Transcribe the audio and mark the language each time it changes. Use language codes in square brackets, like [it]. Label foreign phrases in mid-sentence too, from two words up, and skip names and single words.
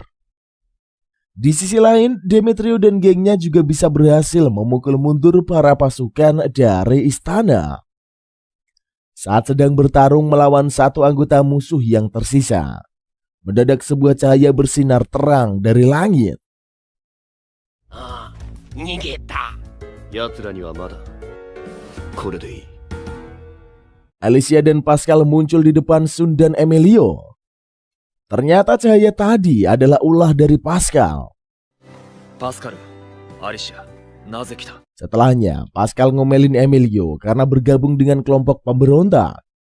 [id] Di sisi lain, Demetrio dan gengnya juga bisa berhasil memukul mundur para pasukan dari istana. Saat sedang bertarung melawan satu anggota musuh yang tersisa, mendadak sebuah cahaya bersinar terang dari langit. [ja] 逃げた。奴らにはまだ。これでいい。 [id] Alicia dan Pascal muncul di depan Sun dan Emilio. Ternyata cahaya tadi adalah ulah dari Pascal. [ja] Pascal, Alicia, なぜ来た? [id] Setelahnya, Pascal ngomelin Emilio karena bergabung dengan kelompok pemberontak.